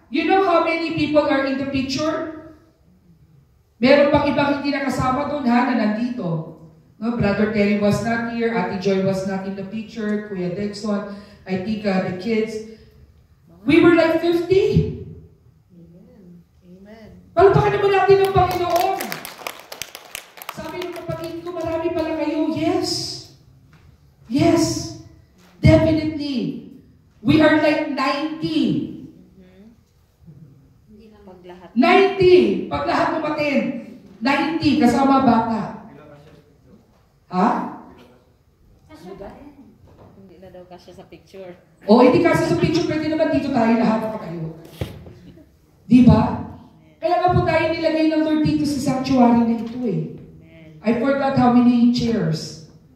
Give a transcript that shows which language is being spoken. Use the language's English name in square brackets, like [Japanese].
[English] You know how many people are in the picture? [Filipino] Meron pang ibang hindi nakasama doon ha, na nandito. [English] No, Brother Terry was not here, Ate Joy was not in the picture, Kuya Dexon, I think the kids. We were like 50. Amen. [Filipino] Palpakan naman natin ang Panginoon. Sabi ng kapatid ko, marami pala kayo. [English] Yes. Yes. Definitely. We are like 90. [Filipino] Pag lahat. 90. Pag lahat umatin. 90 kasama bata. Ha? Hindi na daw kasya sa picture. O, hindi kasi sa picture, pwede naman dito tayo lahat pa kayo. Di ba? Kaya nga po tayo nilagay ng Lord dito sa sanctuary na ito eh. [English] I forgot how many chairs.